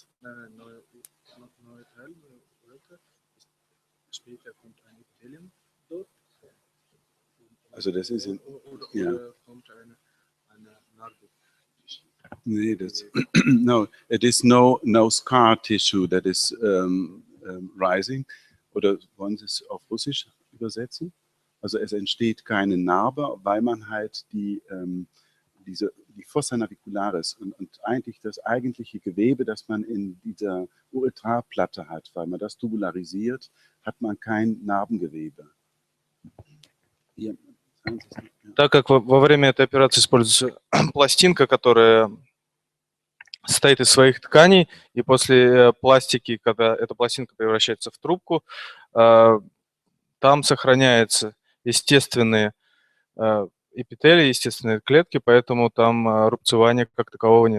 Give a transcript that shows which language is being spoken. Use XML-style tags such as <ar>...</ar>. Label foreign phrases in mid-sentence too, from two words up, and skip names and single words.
<de>Neue Teil, neue Röcke. Später kommt ein Epithelium dort. Also das ist in, oder kommt eine Narbe. Nee,</de> <en>that's, no, it is no scar tissue that is rising.</en> <de>Oder wollen Sie es auf Russisch übersetzen? Also es entsteht keine Narbe, weil man halt die</de> <la>Fossa navicularis</la> <de>und eigentlich das eigentliche Gewebe, das man in dieser Uretralplatte hat, weil man das tubularisiert, hat man kein Narbengewebe. Hier,</de> <ru>Так как во время этой операции используется пластинка, которая состоит из своих тканей, и после пластики, когда эта пластинка превращается в трубку, там сохраняются естественные эпителии, естественные клетки, поэтому там рубцевания как такового нет.</ru>